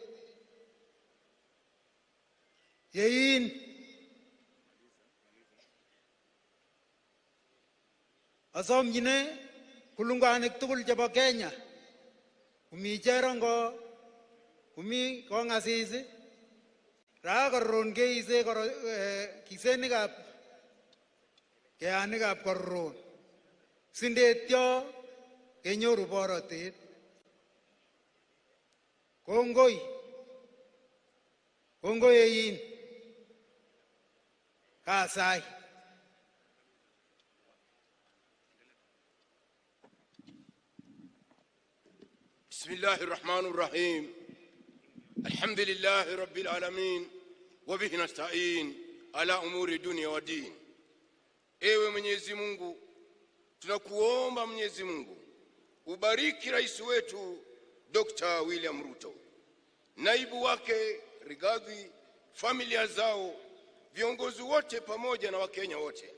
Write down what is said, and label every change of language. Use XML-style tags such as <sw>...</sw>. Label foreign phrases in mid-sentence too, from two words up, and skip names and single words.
<kln>Yein asomchine kulunganik tugul chebo Kenya, kumi Cherongo, kumi Kongasis, raa Kororon keise kisenikab keanikab Kororon sindetyo kenyoru borotet. Kongoi, kongoi yein kasai.</kln> <ar>بسم الله الرحمن الرحيم الحمد لله رب العالمين وبه نستعين على أمور الدنيا والدين.</ar> <sw>Ewe Mwenyezi Mungu, tunakuomba Mwenyezi Mungu ubariki rais wetu Dr. William Ruto, naibu wake Rigathi, familia zao, viongozi wote pamoja na Wakenya wote.</sw>